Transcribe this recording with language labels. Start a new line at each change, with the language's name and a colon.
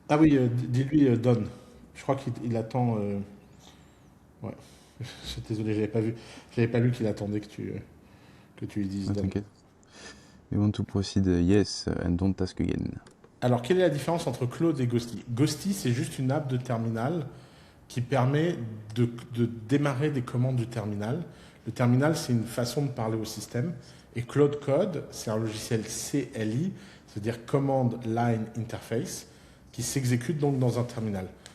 French: Ah oui, dis-lui Don. Je crois qu'il attend. Ouais. Je suis désolé, j'avais pas lu qu'il attendait que tu lui dises Ah, Don. t'inquiète.
English: We want to proceed, yes, and don't ask again.
French: Alors, quelle est la différence entre Claude et Ghosty? Ghosty, c'est juste une app de terminal qui permet de démarrer des commandes du terminal. Le terminal, c'est une façon de parler au système. Et Cloud Code, c'est un logiciel CLI, c'est-à-dire Command Line Interface, qui s'exécute donc dans un terminal.